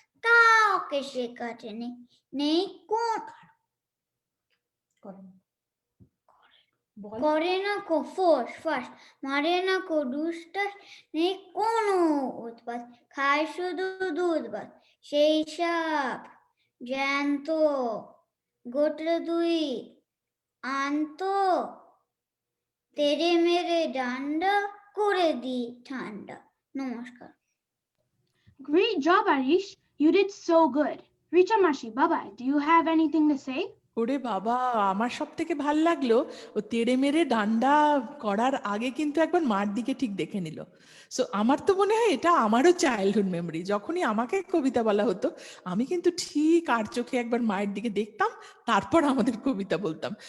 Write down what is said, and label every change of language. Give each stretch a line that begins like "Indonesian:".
Bangla: কাউকে শেখাতে নেই কোন করে না কো ফোর্স ফার্স্ট মারে না কো দুষ্টাস নেই কোনো উৎপাত খায় শুধু দুধ ভাত সেই সাপ জ্যান্ত গোটলে দুই আনতো তেরে মেরে ডান্ডা করে দি ঠান্ডা। নমস্কার।
English: Great job, Arish. You did so good. Richa Mashi, Baba, do you have anything to say?
Bangla: ওরে বাবা, আমার সব থেকে ভাল লাগলো ও তেড়ে মেরে ডান্ডা করার আগে কিন্তু একবার মার দিকে ঠিক দেখে নিল। সো আমার তো মনে হয় এটা আমারও চাইল্ডহুড মেমরি। যখনই আমাকে কবিতা বলা হতো আমি কিন্তু ঠিক আর চোখে একবার মায়ের দিকে দেখতাম, তারপর আমাদের কবিতা বলতাম।